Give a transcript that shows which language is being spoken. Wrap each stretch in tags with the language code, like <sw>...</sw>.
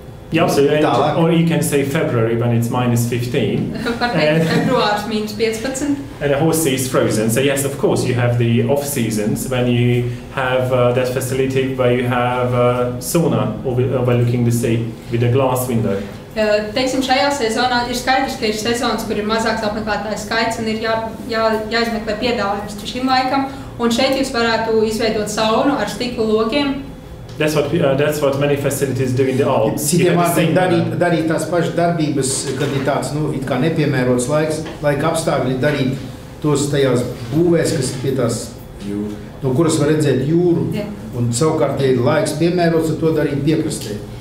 <en>Yeah, so, or you can say February when it's -15.</en> <lv>Februārs -15.</lv> <en>And the whole sea is frozen. So yes, of course, you have the off seasons when you have that facility where you have sauna overlooking the sea with a glass window.</en> <lv>Teiksim, šajā sezonā ir skaidrs, ka ir sezonas, kur ir mazāks apmeklētāju skaits un ir jāizmeklē piedāvājums šim laikam. Un šeit jūs varētu izveidot saunu ar stikla lokiem.</lv> <en>That's what many facilities do in the Alps.</en> <lv>Citiem vārdiem darīt tās pašas darbības, kad ir tāds, it kā nepiemērots laika apstākļi, darīt tos tajās būvēs, kas pie tās, no kuras var redzēt jūru. Yeah. Un savukārt, ja ir laiks piemērots, tad to darīt piekrastē.</lv>